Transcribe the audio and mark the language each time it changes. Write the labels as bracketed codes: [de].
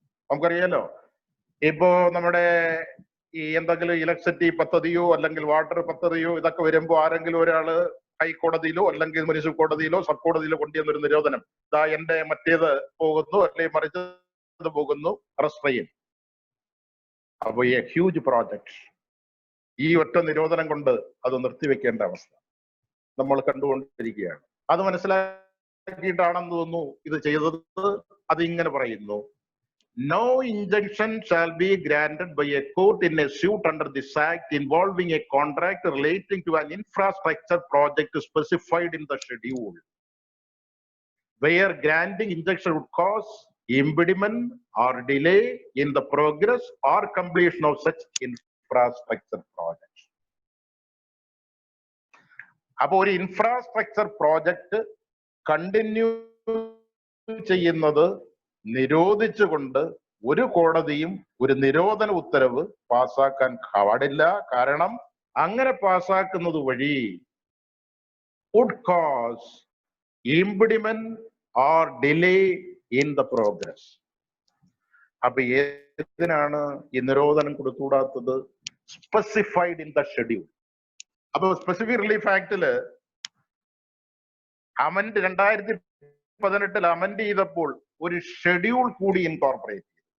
[ml] നമുക്കറിയാലോ, ഇപ്പോ നമ്മുടെ ഈ എന്തെങ്കിലും ഇലക്ട്രിസിറ്റി പദ്ധതിയോ അല്ലെങ്കിൽ വാട്ടർ പദ്ധതിയോ ഇതൊക്കെ വരുമ്പോ ആരെങ്കിലും ഒരാള് ഹൈക്കോടതിയിലോ അല്ലെങ്കിൽ മുനിസിപ്പൽ കോടതിയിലോ സബ് കോടതിയിലോ കൊണ്ടുവന്നൊരു നിരോധനം, ഇതാ എന്റെ മറ്റേത് പോകുന്നു അല്ലെങ്കിൽ മറിച്ചത് പോകുന്നു, അറസ്റ്റ് ചെയ്യും. അപ്പൊ ഈ ഹ്യൂജ് പ്രോജക്ട് ഈ ഒറ്റ നിരോധനം കൊണ്ട് അത് നിർത്തിവെക്കേണ്ട അവസ്ഥ നമ്മൾ കണ്ടുകൊണ്ടിരിക്കുകയാണ്. അത് മനസ്സിലാക്കിയിട്ടാണെന്ന് തോന്നുന്നു ഇത് ചെയ്തത്. അതിങ്ങനെ പറയുന്നു: [en] No injunction shall be granted by a court in a suit under this act involving a contract relating to an infrastructure project specified in the schedule, where granting injunction would cause impediment or delay in the progress or completion of such infrastructure projects. [ml] അപ്പൊ ഒരു infrastructure project continue ചെയ്യുന്നത് നിരോധിച്ചുകൊണ്ട് ഒരു കോടതിയും ഒരു നിരോധന ഉത്തരവ് പാസാക്കാൻ പാടില്ല. കാരണം അങ്ങനെ പാസാക്കുന്നത് വഴി [en] would cause impediment or delay in the progress. [ml] അപ്പൊ ഏതിനാണ് ഈ നിരോധനം കൊടുത്തുകൂടാത്തത്? Specified in the schedule. അപ്പൊ സ്പെസിഫിക് റിലീഫ് ആക്ടില് അമെൻഡ് 2018 അമെൻഡ് ചെയ്തപ്പോൾ ഒരു ഷെഡ്യൂൾ കൂടി ഇൻകോർപ്പറേറ്റ് ചെയ്തു.